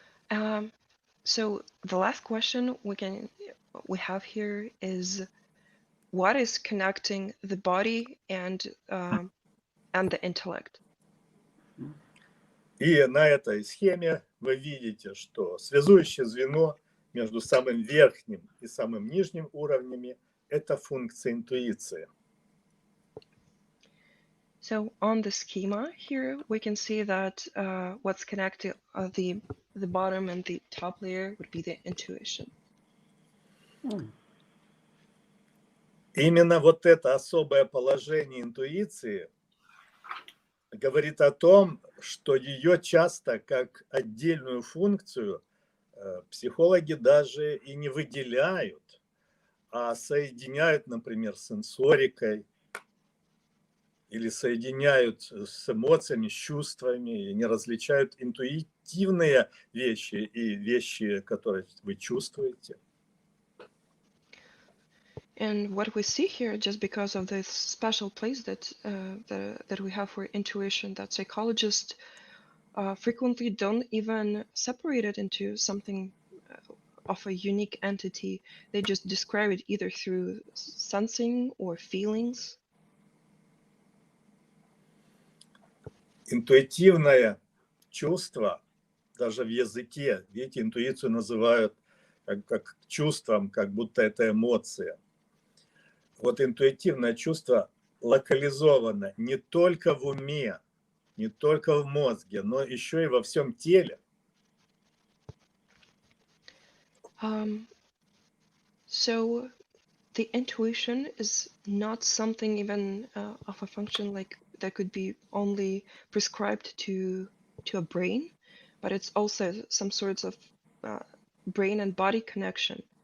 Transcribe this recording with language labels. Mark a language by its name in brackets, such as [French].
[English] So the last question we have here is, what is connecting the body and the intellect? [Russian] И на этой схеме вы видите, что связующее звено между самым верхним и самым нижним уровнями – это функция интуиции. [English] So on the schema here, we can see that what's connected the bottom and the top layer would be the intuition. [Russian] Именно вот это особое положение интуиции говорит о том, что ее часто как отдельную функцию психологи даже и не выделяют, а соединяют, например, с сенсорикой или соединяют с эмоциями, с чувствами, и не различают интуитивные вещи и вещи, которые вы чувствуете. [English] And what we see here, just because of this special place that that we have for intuition, that psychologists frequently don't even separate it into something of a unique entity. They just describe it either through sensing or feelings. [Russian] Интуитивное чувство, даже в языке, видите, интуицию называют как чувством, как будто это эмоция. Вот интуитивное чувство локализовано не только в уме, не только в мозге, но еще и во всем теле. [English] So the intuition is not something even of a function like that could be only prescribed to a brain, but it's also some sorts of brain and body connection.